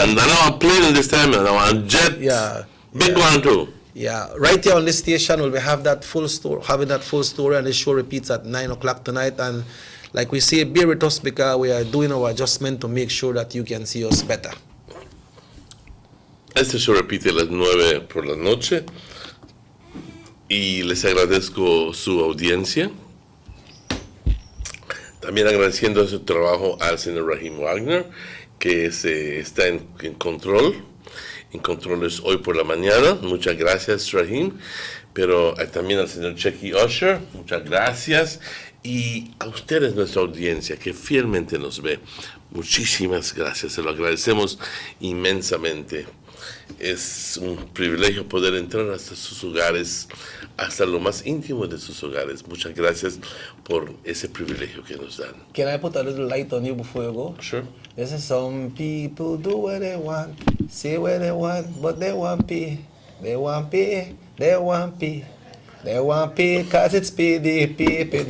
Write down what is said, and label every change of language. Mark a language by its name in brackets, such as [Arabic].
[English] And now I'm playing this time, and now I'm jet. Yeah. Big one too. Yeah, right here on this station we'll have that full story, having that full story, and the show repeats at 9 o'clock tonight. And like we say, bear with us because we are doing our adjustment to make sure that you can see us better. [Spanish] Este show repite a las 9 por la noche y les agradezco su audiencia. También agradeciendo su trabajo al señor Raheem Wagner, que está en controles hoy por la mañana. Muchas gracias, Raheem. Pero también al señor Checky Usher, muchas gracias. Y a ustedes, nuestra audiencia, que fielmente nos ve, muchísimas gracias. Se lo agradecemos inmensamente. Es un privilegio poder entrar hasta sus hogares, hasta lo más íntimo de sus hogares. Muchas gracias por ese privilegio que nos dan. [English] Can I put a little light on you before you go? Sure. This is some people do what they want, say what they want, but they want pay. They want pay, they want pay. They want pay cause it's payday, pay.